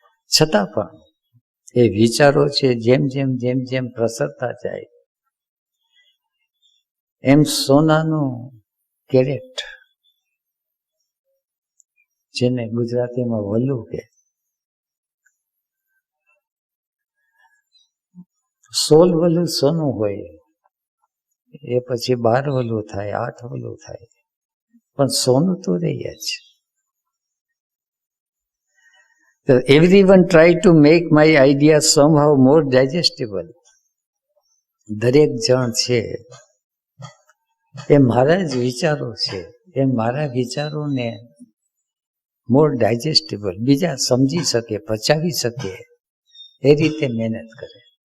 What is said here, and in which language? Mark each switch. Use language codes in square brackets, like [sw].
[gu] છતાં પણ એ વિચારો છે જેમ જેમ પ્રસરતા જાય એમ સોનાનું કેરેટ, જેને ગુજરાતીમાં વલ્લુ કે, 16 વલું સોનું હોય, એ પછી 12 વલું થાય, 8 વલું થાય, પણ સોનું તો રહી જ. [en] So everyone try to make my ideas somehow more digestible. [gu] દરેક જણ છે એ મારા જ વિચારો છે, એ મારા વિચારોને [en] more digestible, [gu] બીજા સમજી શકે, પચાવી શકે એ રીતે મહેનત કરે.